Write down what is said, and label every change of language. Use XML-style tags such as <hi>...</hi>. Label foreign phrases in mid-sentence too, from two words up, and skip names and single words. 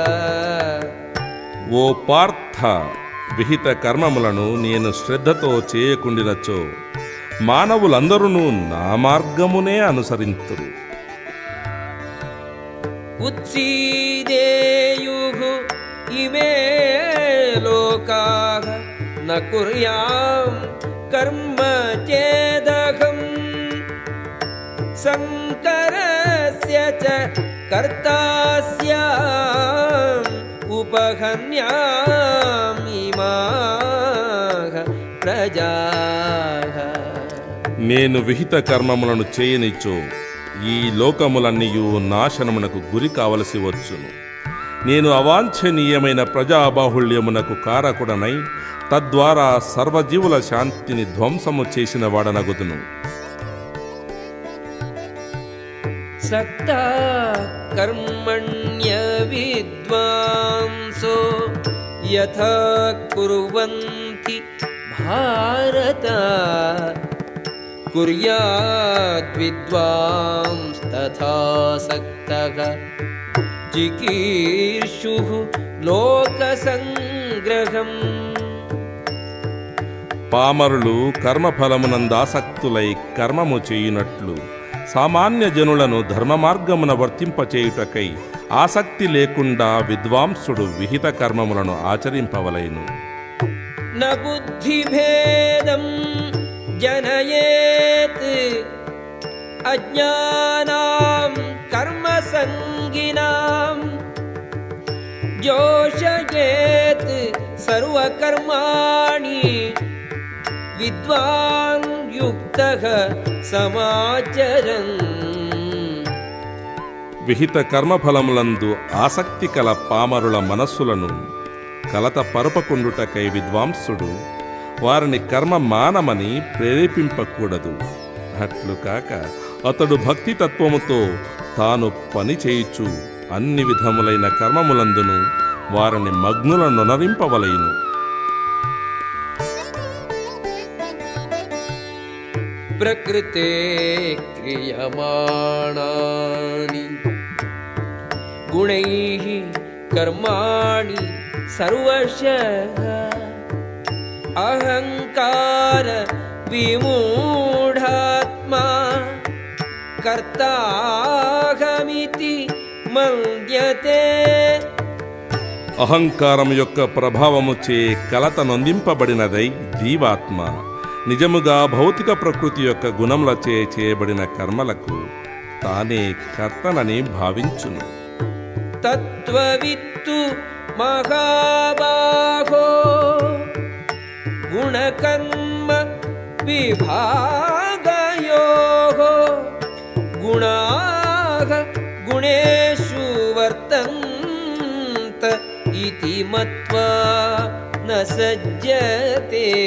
<te>ఓ పార్థ, విహిత కర్మములను నేను శ్రద్ధతో చేయకుండినచో మానవులందరూ నా మార్గమునే అనుసరింతురు.</te> <sa>ఉత్సీదేయుః ఇమే లోకాః न कुर्यां कर्म चेदहम् शङ्करस्य च कर्ता स्याम् उपहन्यामिमाः प्रजाः.</sa> <te>నేను విహిత కర్మములను చేయనిచ్చో ఈ లోకములన్నీయు నాశనమునకు గురి కావలసి వచ్చును. నేను అవాంఛనీయమైన ప్రజాబాహుళ్యమునకు కారకుడనై తద్వారా సర్వజీవుల శాంతిని ధ్వంసము చేసిన వాడనగుదును.</te> <sa>सक्ता कर्मण्य विद्वांसो यथा कुर्वन्ति भारत कुर्याद् विद्वांस्तथा सक्तः जिकीर्षुः लोकसंग्रहम्.</sa> <te>పామరులు కర్మఫలమునందాసక్తులై కర్మము చేయునట్లు సామాన్య జనులను ధర్మ మార్గమున వర్తింపచేయుటకై ఆసక్తి లేకుండా విద్వాంసుడు విహిత కర్మములను ఆచరింపవలెను.</te> <sa>न बुद्धिभेदं जनयेत् अज्ञानां कर्मसङ्गिनां जोषयेत् सर्वकर्माणि विद्वान् युक्तः समाचरन्.</sa> <te>విహిత కర్మఫలములందు ఆసక్తి కల పామరుల మనస్సులను కలత పరుపకుండుటకై విద్వాంసుడు వారిని కర్మ మానమని ప్రేరేపింపకూడదు. అట్లు కాక అతడు భక్తి తత్వముతో తాను పని చేయుచు అన్ని విధములైన కర్మములందును వారిని మగ్నులనొనరింపవలయును.</te> <sa>प्रकृते क्रियमाणानि गुणैः कर्माणि सर्वशः अहंकार विमूढात्मा कर्ताहमिति मन्यते.</sa> <te>అహంకారం యొక్క ప్రభావముచే కలత నొందింపబడినదై జీవాత్మ నిజముగా భౌతిక ప్రకృతి యొక్క గుణములచే చేయబడిన కర్మలకు తానే కర్తనని భావించును.</te> <sa>తత్వవిత్తు మహాబాహో గుణకర్మ విభాగయోః గుణాః గుణేషు వర్తంత ఇతి మత్వా న సజ్జతే.</sa>